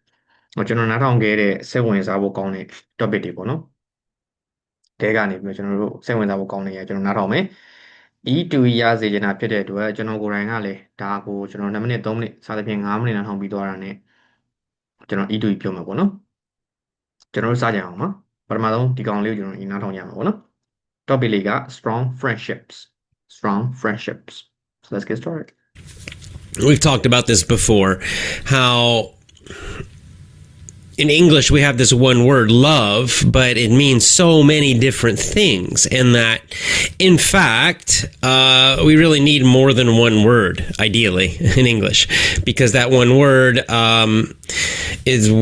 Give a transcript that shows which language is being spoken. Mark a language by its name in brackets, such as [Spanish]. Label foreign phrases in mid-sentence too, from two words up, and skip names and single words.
[Burmese] ကျွန်တော်နားထောင်ခဲ့တဲ့စိတ်ဝင်စားဖို့ကောင်းတဲ့ topic တွေပေါ့နော်တဲကနေပြီးတော့ကျွန်တော်တို့စိတ်ဝင်စားဖို့ကောင်းနေရကျွန်တော်နားထောင်မယ် E2E ရစေချင်တာဖြစ်တဲ့အတွက်ကျွန်တော်ကိုယ်တိုင်ကလည်းဒါကိုကျွန်တော်2မိနစ်3မိနစ်စသဖြင့်5မိနစ်နားထောင်ပြီးသွားတာနဲ့ကျွန်တော် E2E ပြောမှာပေါ့နော်ကျွန်တော်တို့စကြအောင်နော်ပထမဆုံးဒီကောင်လေးကိုကျွန်တော်နားထောင်ကြမှာပေါ့နော် topic လေးက [English] strong friendships strong friendships so let's get started. We've talked about this before, how in English we have this one word, love, but it means so many different things, and that, in fact, we really need more than one word, ideally, in English, because that one word is